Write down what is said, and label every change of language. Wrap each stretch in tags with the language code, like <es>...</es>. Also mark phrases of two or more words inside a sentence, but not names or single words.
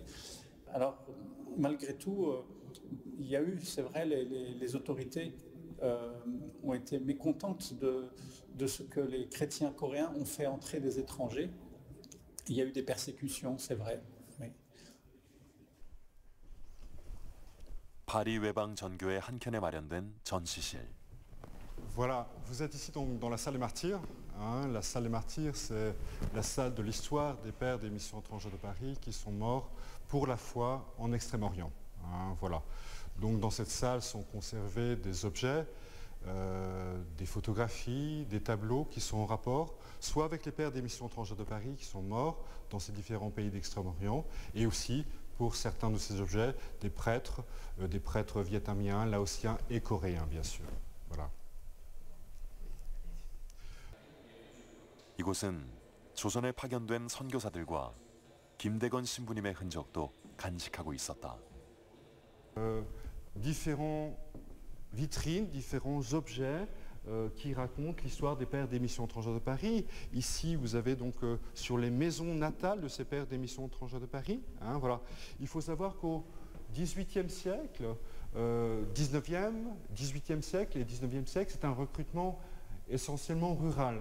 <fr>Alors, malgré tout, il y a eu, c'est vrai, les autorités ont été mécontentes de ce que les chrétiens coréens ont fait entrer des étrangers. Il y a eu des persécutions, c'est vrai. Oui.</fr> <ko>파리 외방 전교회 한켠에 마련된 전시실.</ko> <fr>Voilà, vous êtes ici donc dans la salle des martyrs. Hein. La salle des martyrs, c'est la salle de l'histoire des pères des missions étrangères de Paris qui sont morts pour la foi en Extrême-Orient. Hein, voilà. Donc dans cette salle sont conservés des objets, des photographies, des tableaux qui sont en rapport, soit avec les pères des missions étrangères de Paris qui sont morts dans ces différents pays d'Extrême-Orient, et aussi pour certains de ces objets, des prêtres vietnamiens, laotiens et coréens, bien sûr. Voilà.</fr> <ko>이곳은 조선에 파견된 선교사들과 김대건 신부님의 흔적도 간직하고 있었다.</ko> <fr>Différents vitrines, différents objets qui racontent l'histoire des pères des missions étrangères de Paris. Ici, vous avez donc sur les maisons natales de ces pères des missions étrangères de Paris. Hein, voilà. Il faut savoir qu'au XVIIIe siècle, 18e siècle et 19e siècle, c'est un recrutement essentiellement rural.</fr>